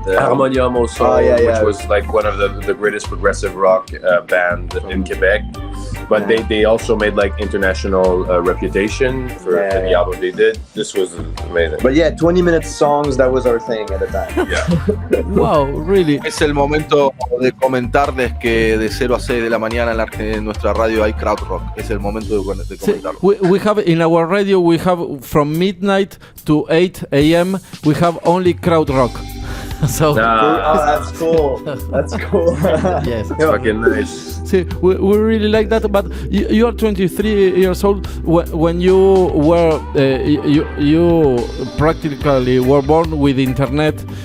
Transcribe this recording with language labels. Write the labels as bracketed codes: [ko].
[en] Harmonium also, which was like one of the greatest progressive rock band in Quebec. But they also made like international reputation for the album they did. This was amazing. But 20-minute songs, that was our thing at the time. Yeah. Wow, really. [es] Es el momento de comentarles que de 0 a 6 de la mañana en nuestra radio hay crowd rock. Es el momento de comentarlo. [en] We have in our radio, we have from midnight to 8 a.m. we have only crowd rock. So that's cool. That's cool. Yes, it's fucking nice. See, we really like that. But you are 23 years old. When you were you practically were born with internet.